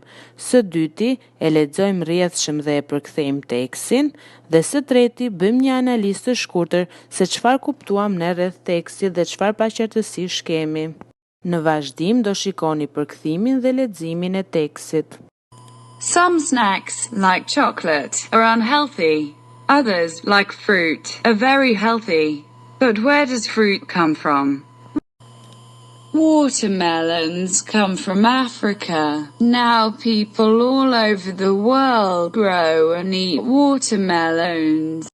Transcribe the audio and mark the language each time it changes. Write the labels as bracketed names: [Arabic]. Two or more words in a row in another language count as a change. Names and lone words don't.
[Albanian] Së dyti, e lexojmë rrjedhshëm dhe e përkthejmë tekstin, dhe së treti, bëjmë një analizë të shkurtër se çfarë kuptuam ne rreth tekstit dhe çfarë paqartësish kemi. Në vazhdim do shikoni përkthimin dhe leximin e tekstit. [English] Some snacks, like chocolate, are unhealthy. Others, like fruit, are very healthy. But where does fruit come from? Watermelons come from Africa. Now people all over the world grow and eat watermelons.